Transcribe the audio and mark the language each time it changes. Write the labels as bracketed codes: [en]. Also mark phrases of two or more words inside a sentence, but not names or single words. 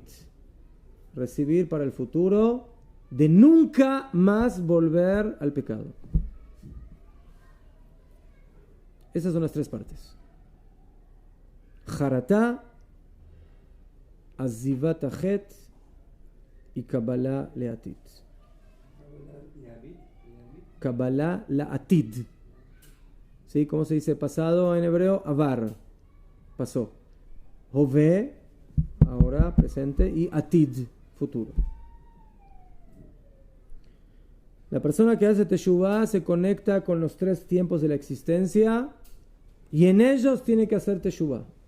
[es] Recibir para el futuro de nunca más volver al pecado. Esas son las tres partes. [he] חרטה, עזיבת החטא y קבלה לעתיד. קבלה לעתיד. [es] ¿Sí? ¿Cómo se dice pasado en hebreo? Avar. Pasó. Hove, ahora presente, y atid, futuro. La persona que hace teshuvá se conecta con los tres tiempos de la existencia y en ellos tiene que hacer teshuvá.